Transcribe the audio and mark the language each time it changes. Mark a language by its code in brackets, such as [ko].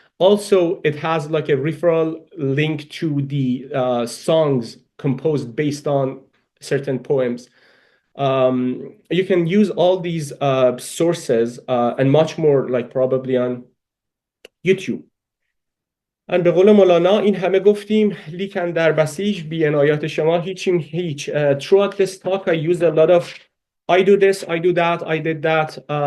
[en] Also, it has like a referral link to the songs composed based on certain poems. You can use all these sources and much more, like probably on YouTube. [fa] And به قول مولانا این همه گفتیم لیکن در بسیج بی عنایت شما هیچیم هیچ. [en] Throughout this talk, I used a lot of I do this, I do that, I did that.